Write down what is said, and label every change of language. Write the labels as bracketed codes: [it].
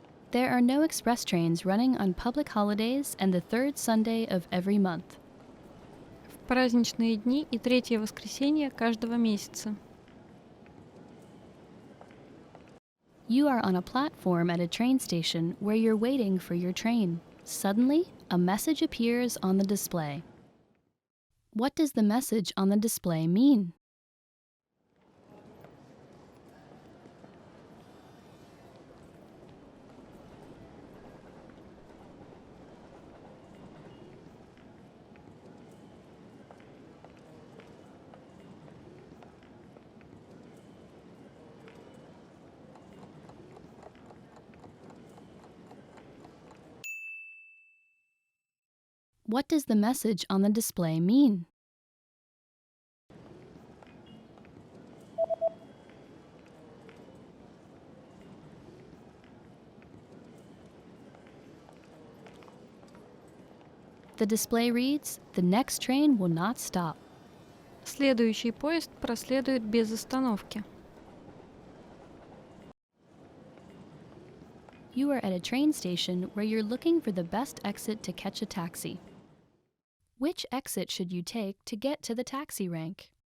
[en] There are no express trains running on public holidays and the third Sunday of every month. [ru] В праздничные дни и третье воскресенье каждого месяца. [en] You are on a platform at a train station where you're waiting for your train. Suddenly, a message appears on the display. What does the message on the display mean? What does the message on the display mean? The display reads, "The next train will not stop." [ru] Следующий поезд проследует без остановки. [en] You are at a train station where you're looking for the best exit to catch a taxi. Which exit should you take to get to the taxi rank?